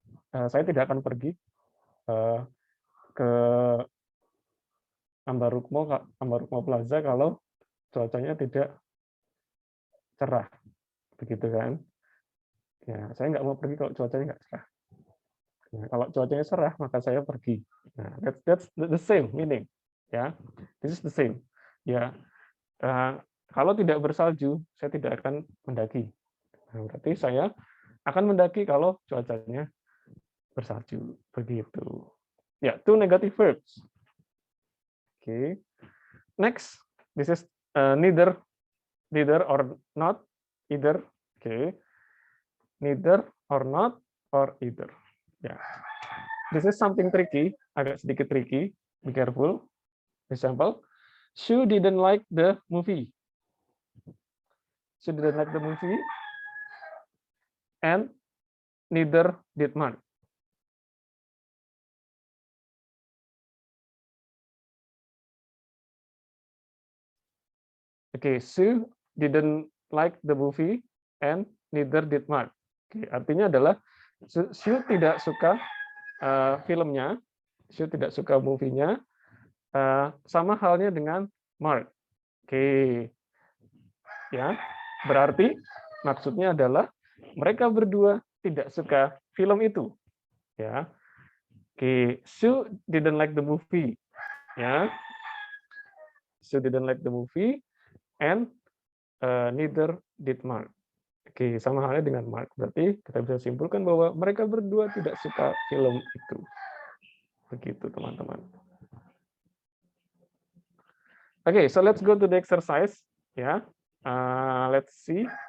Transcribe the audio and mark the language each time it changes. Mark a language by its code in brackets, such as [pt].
[id] Saya tidak akan pergi ke Ambarukmo Plaza kalau cuacanya tidak cerah, begitu kan? Ya, saya nggak mau pergi kalau cuacanya nggak cerah. Nah, kalau cuacanya cerah, maka saya pergi. [en] Nah, that's the same meaning. Ya, this is the same. [id] Ya, kalau tidak bersalju, saya tidak akan mendaki. Nah, berarti saya akan mendaki kalau cuacanya bersalju, begitu. [en] Ya, two negative verbs. Okay. Next, this is neither or not, either. Okay. Neither or not or either. Yeah. This is something tricky, [id] agak sedikit tricky. [en] Be careful. Example, Sue didn't like the movie. Sue didn't like the movie, and neither did Mark. Okay, Sue didn't like the movie and neither did Mark. [id] Okay, artinya adalah Sue tidak suka filmnya, Sue tidak suka movie-nya, sama halnya dengan Mark. Oke, ya, berarti maksudnya adalah mereka berdua tidak suka film itu. [en] Ya, oke, Sue didn't like the movie. Ya, Sue didn't like the movie. And neither did Mark. [id] Oke, sama halnya dengan Mark. Berarti kita bisa simpulkan bahwa mereka berdua tidak suka film itu. Begitu, teman-teman. [en] Oke, so let's go to the exercise. Ya, let's see.